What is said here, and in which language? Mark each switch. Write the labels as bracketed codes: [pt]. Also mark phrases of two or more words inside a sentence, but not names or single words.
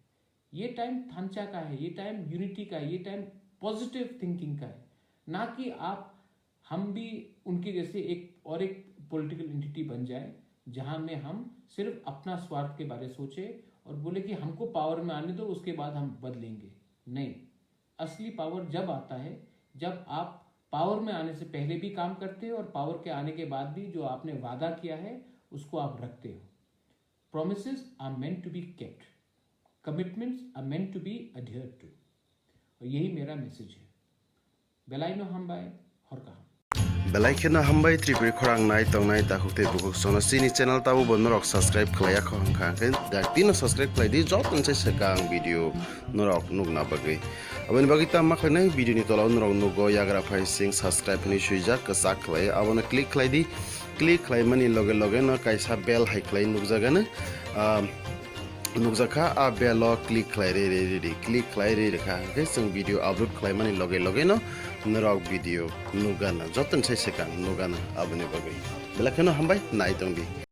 [hi] ये टाइम थांचा का है, ये टाइम यूनिटी का है, ये टाइम [en] positive thinking [hi] का है, ना कि हम भी उनके जैसे एक [en] political entity [hi] बन जाए जहां में हम सिर्फ अपना स्वार्थ के बारे सोचे और बोले कि हमको पावर में आने दो, उसके बाद हम बदलेंगे। नहीं, असली पावर जब आता है जब आप पावर में आने से पहले भी काम करते हो और पावर के आने के बाद भी जो आपने वादा किया है उसको आप रखते हो। [en] Promises are meant to be kept, commitments are meant to be adhered to, [hi] और यही मेरा मैसेज है। बेलाइनो हम बाय और कहा। [trp] Belaikena hambai tripuri khorang nai tongnai ta hukte buku sona sini channel tabu bonorok subscribe khlaya khong khangken daktino subscribe khlai di jot nse sekang video norok nugna bagai aboni bagi ta makhlai video ni tolaw norok nugo yagra phai sing subscribe ni suijak kasak khlai abona click khlai di click khlai mani loge loge no kaisa bell hai khlai nugjagana nukjaka a belo click khlai re click khlai re kha ke sing [en] video upload [trp] khlai mani loge loge no norok video nugana joton sai sekang nugana aboni bagai belakeno hambai nai tongbi